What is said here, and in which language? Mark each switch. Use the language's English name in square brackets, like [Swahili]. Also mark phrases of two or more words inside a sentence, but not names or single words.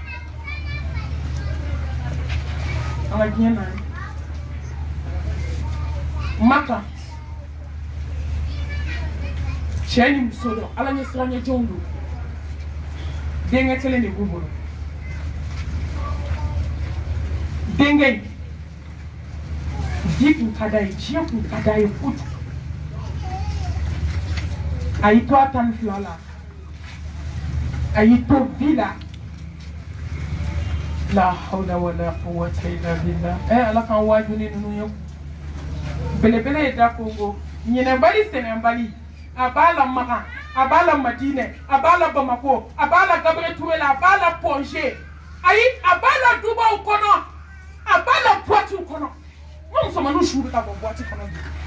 [Bambara] an ka diɲɛ na maka cɛ ni muso dɔn ala ɲɛ siranɲɛjɔnw don denkɛ kelen de b'u bolo denkɛ ji kun ka d'a ye diɲɛ kun ka d'a ye kojugu a y'i to a 12 la a y'i to bi la [Arabic] لا حول ولا قوة إلا بالله [Bambara] ala kan waaju ni ninnu ye belebele ye da Kongo ɲinɛbali sɛnɛbali a b'a la Magan a b'a la Madinɛ a b'a la Bamako a b'a la Gabriel Touré la a b'a la Pongé ayi a b'a la Dubaw kɔnɔ a b'a la boîte kɔnɔ n musomaninw su bɛ ka bɔ boîte kɔnɔ bi